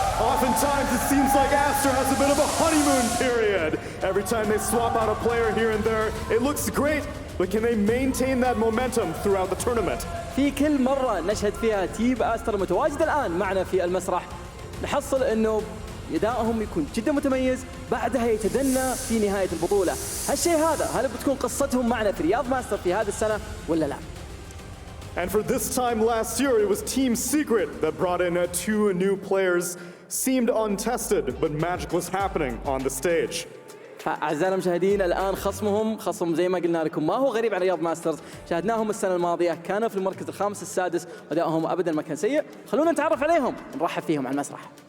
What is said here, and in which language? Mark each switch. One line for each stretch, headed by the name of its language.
English: Oftentimes it seems like Aster has a bit of a honeymoon period. Every time they swap out a player here and there, it looks great, but can they maintain that momentum throughout the tournament?
Arabic: في كل مرة نشهد فيها تيم أستر متواجد الآن معنا في المسرح، نحصل إنه أدائهم يكون جدا متميز، بعدها يتدنى في نهاية البطولة. هالشيء هذا هل بتكون قصتهم معنا في رياض ماستر في هذه السنة ولا لا؟
English: And for this time last year, it was Team Secret that brought in two new players. Seemed untested, but magic was happening on the stage.
Arabic: أعزائنا المشاهدين الآن خصم زي ما قلنا لكم ما هو غريب عن رياض ماسترز، شاهدناهم السنة الماضية كانوا في المركز الخامس السادس، أدائهم أبدا ما كان سيء. خلونا نتعرف عليهم نرحب فيهم على المسرح.